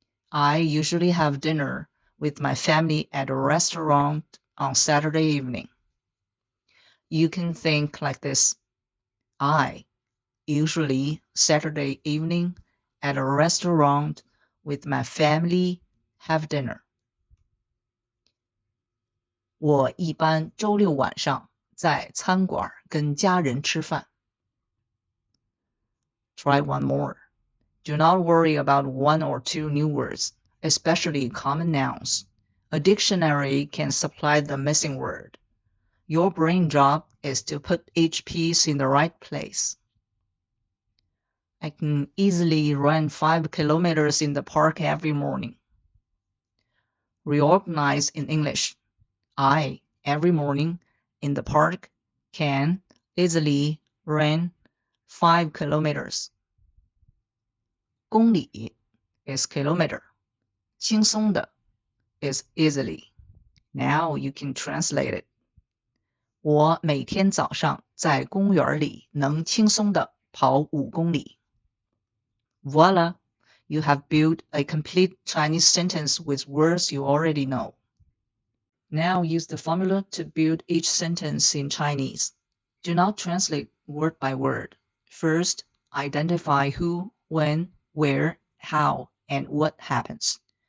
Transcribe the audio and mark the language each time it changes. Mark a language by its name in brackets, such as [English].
[English] I usually have dinner with my family at a restaurant on Saturday evening. You can think like this. I usually Saturday evening at a restaurant with my family have dinner. [Chinese] 我一般周六晚上在餐馆跟家人吃饭。 [English] Try one more. Do not worry about 1 or 2 new words, especially common nouns. A dictionary can supply the missing word. Your brain job is to put each piece in the right place. I can easily run 5 kilometers in the park every morning. Reorganize in English. I, every morning, in the park, can easily run 5 kilometers. 公里 is kilometer. 轻松的 is easily. Now you can translate it. [Chinese] 我每天早上在公园里能轻松地跑5公里。 [English] Voila! You have built a complete Chinese sentence with words you already know. Now use the formula to build each sentence in Chinese. Do not translate word by word. First, identify who, when, where, how, and what happens.